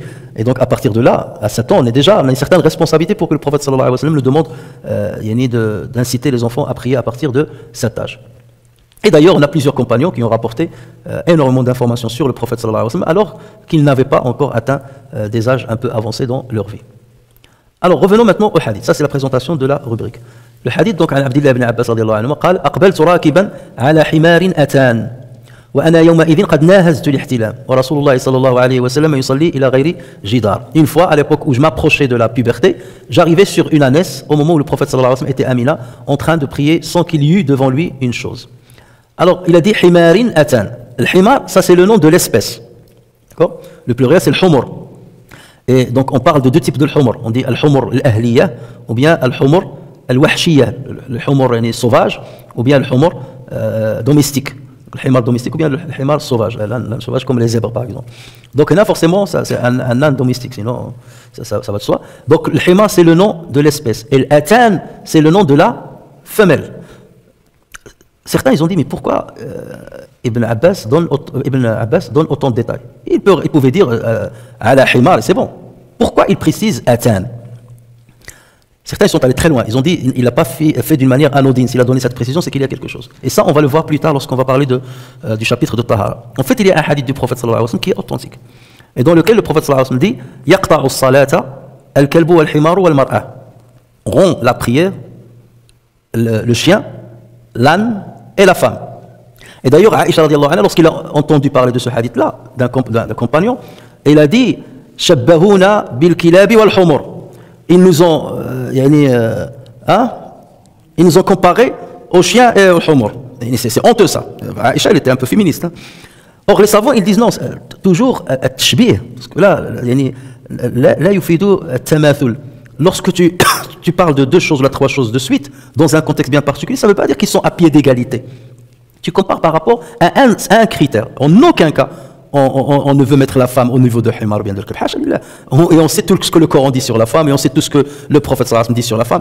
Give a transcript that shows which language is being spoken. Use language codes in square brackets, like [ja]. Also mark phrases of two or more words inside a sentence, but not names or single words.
[fr] Et donc à partir de là, à 7 ans, on a une certaine responsabilité pour que le prophète [ar] صلى الله عليه وسلم [fr] le demande d'inciter les enfants à prier à partir de cet âge. Et d'ailleurs, on a plusieurs compagnons qui ont rapporté énormément d'informations sur le prophète [ar] صلى الله عليه وسلم [fr] alors qu'ils n'avaient pas encore atteint des âges un peu avancés dans leur vie. Alors revenons maintenant au hadith. Ça c'est la présentation de la rubrique. Le hadith donc [ar] عن عبد الله بن عباس رضي الله عنهما قال: أقبلت راكبا على حمار أتان وأنا يومئذ قد ناهزت الاحتلام ورسول الله صلى الله عليه وسلم يصلي إلى غير جدار. [fr] Une fois, à l'époque où je m'approchais de la puberté, j'arrivais sur une ânesse au moment où le prophète [ar] صلى الله عليه وسلم [fr] était à Mina en train de prier sans qu'il y eût devant lui une chose. Alors il a dit [ar] حمارا أتانا. [fr] Le himar, ça c'est le nom de l'espèce. D'accord? Le pluriel c'est le humur. Et donc on parle de deux types de humur. On dit [ar] الحمر الأهلية [fr] ou bien [ar] الحمر الوحشية. [fr] Le humur sauvage ou bien le humur domestique. Le himar domestique ou bien le himar sauvage. L'âne sauvage comme les zèbres par exemple. Donc là forcément c'est un âne domestique, sinon ça va de soi. Donc le himar c'est le nom de l'espèce. Et l'atan c'est le nom de la femelle. Certains ils ont dit: mais pourquoi Ibn Abbas donne autant de détails? Il pouvait dire [ar] على حمار, [fr] c'est bon. Pourquoi il précise atan? Certains ils sont allés très loin. Ils ont dit: il n'a pas fait d'une manière anodine. S'il a donné cette précision, c'est qu'il y a quelque chose. Et ça, on va le voir plus tard lorsqu'on va parler du chapitre de Tahara. En fait, il y a un hadith du prophète [ar] صلى الله عليه وسلم [fr] qui est authentique. Et dans lequel le prophète [ar] صلى الله عليه وسلم [fr] dit: [ar] يقطع الصلاة الكلب والحمار والمرأة. [fr] Rompt la prière le chien, l'âne et la femme. Et d'ailleurs, Aïcha [ar] رضي الله عنها, [fr] lorsqu'il a entendu parler de ce hadith-là, d'un compagnon, il a dit: [ar] شبهونا بالكلاب والحمر. [fr] Ils nous ont comparé aux chiens et aux humur. C'est honteux ça. Aïcha, elle était un peu féministe. Hein. Or, les savants, ils disent non, toujours at-tashbih. Parce que là, [ar] يفيد التماثل. [fr] Lorsque tu parles de deux choses, là, trois choses de suite, dans un contexte bien particulier, ça ne veut pas dire qu'ils sont à pied d'égalité. Tu compares par rapport à un critère. En aucun cas, on ne veut mettre la femme au niveau de himar, bien de et on sait tout ce que le Coran dit sur la femme, et on sait tout ce que le prophète [ar] صلى الله عليه وسلم [fr] dit sur la femme.